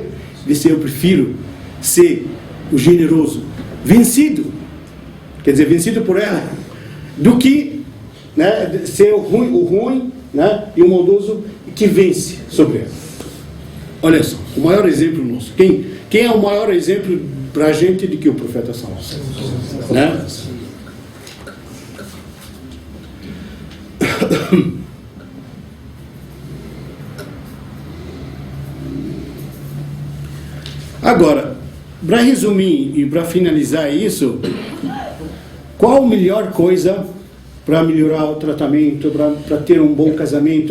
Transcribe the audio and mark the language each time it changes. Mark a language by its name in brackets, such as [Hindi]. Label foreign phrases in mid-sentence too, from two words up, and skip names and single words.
[Portuguese] Disse: eu prefiro ser o generoso vencido, quer dizer, vencido por ela, do que, né, ser o ruim, né, e o maldoso que vence sobre ela. Olha só, o maior exemplo nosso. Quem é o maior exemplo para a gente de que o profeta [Arabic] صلى الله عليه وسلم, [Portuguese] né? Agora, para resumir e para finalizar isso, qual a melhor coisa para melhorar o tratamento, para ter um bom casamento?